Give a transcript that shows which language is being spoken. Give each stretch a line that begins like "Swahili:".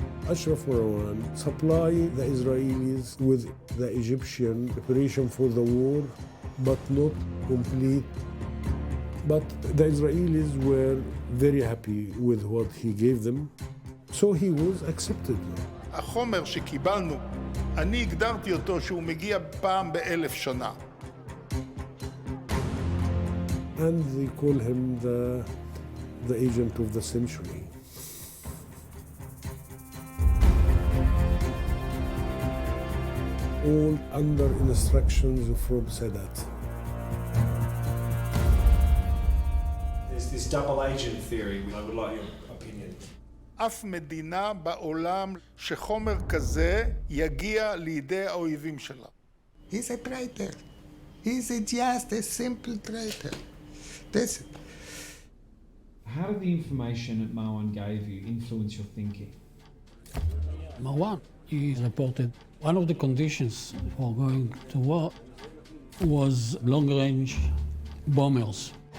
English: Ashraf Marwan supplied the Israelis with the Egyptian preparation for the war, but not complete. But the Israelis were very happy with what he gave them, so he was accepted.
Hebrew: החומר שקיבלנו, אני הגדרתי אותו שהוא מגיע פעם ב-1000 שנה.
English: And they call him the agent of the century. All under instructions from Sadat. There's this double agent theory. I would like your opinion.
Hebrew: אף מדינה בעולם שחומר כזה יגיע לידי האויבים שלה.
English: He's a traitor. He's just a simple traitor. That's it. How did the information that Marwan gave you influence your thinking? Marwan, he reported one of the conditions for going to war was long-range bombers.